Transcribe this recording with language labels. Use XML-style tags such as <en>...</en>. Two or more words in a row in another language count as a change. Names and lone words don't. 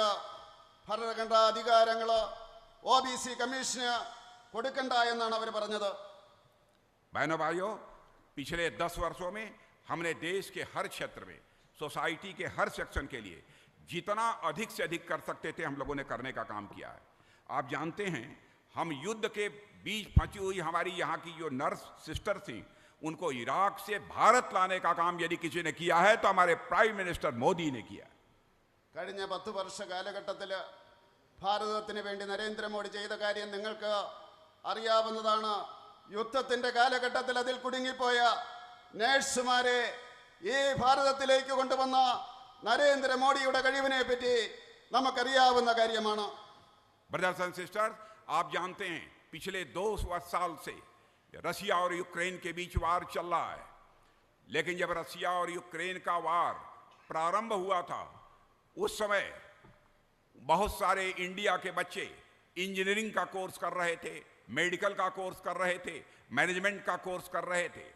<ml>ഭരണഘടനാ അധികാരങ്ങൾ ഒബിസി കമ്മീഷന് കൊടുക്കണ്ട എന്നാണ് അവർ പറഞ്ഞത്.</ml> <hi>बहनों भाइयों, पिछले 10 वर्षों में हमने देश के हर क्षेत्र में, सोसाइटी के हर सेक्शन के लिए जितना अधिक से अधिक कर सकते थे हम लोगों ने करने का काम किया है। आप जानते हैं, हम युद्ध के बीच फंसी हुई हमारी यहाँ की जो</hi> <en>nurse sister</en> <hi>थी, उनको इराक से भारत लाने का काम यदि किसी ने किया है तो हमारे</hi> <en>prime minister</en> <hi>मोदी ने किया।</hi> <ml>കഴിഞ്ഞ 10 വർഷ കാലഘട്ടത്തിൽ ഭാരതത്തിന് വേണ്ടി നരേന്ദ്രമോദി ചെയ്ത കാര്യം നിങ്ങൾക്ക് അറിയാവുന്നതാണ്. യുദ്ധത്തിൻ്റെ കാലഘട്ടത്തിൽ അതിൽ കുടുങ്ങിപ്പോയ നേഴ്സുമാരെ ഈ ഭാരതത്തിലേക്ക് കൊണ്ടുവന്ന നരേന്ദ്രമോദിയുടെ കഴിവിനെ പറ്റി നമുക്കറിയാവുന്ന കാര്യമാണ്.</ml> <en>brothers and sisters,</en> <hi>आप जानते हैं पिछले 2 साल से रसिया और यूक्रेन के बीच वार चल रहा है, लेकिन जब रसिया और यूक्रेन का वार प्रारंभ हुआ था उस समय बहुत सारे इंडिया के बच्चे इंजीनियरिंग का कोर्स कर रहे थे, मेडिकल का कोर्स कर रहे थे, मैनेजमेंट का कोर्स कर रहे थे।</hi>